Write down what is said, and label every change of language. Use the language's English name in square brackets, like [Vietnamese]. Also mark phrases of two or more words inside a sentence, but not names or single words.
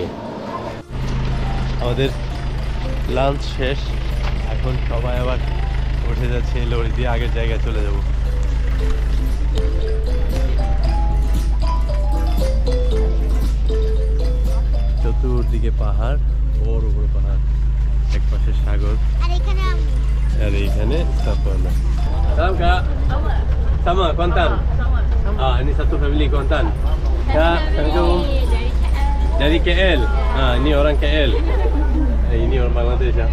[Bangla] আমাদের লাঞ্চ শেষ, এখন সবাই আবার উঠে যাচ্ছে লরি দিয়ে, আগের জায়গায় চলে যাব। চতুর্দিকে পাহাড়, বড় বড় পাহাড়, এক পাশে সাগর, আর এইখানে সাপনা। [Malay] Salam Kak. Sama Kuantan. Ini satu family Kuantan. Kak, Assalamualaikum. Dari KL. Ini orang KL. Ini orang Bangladesh ya.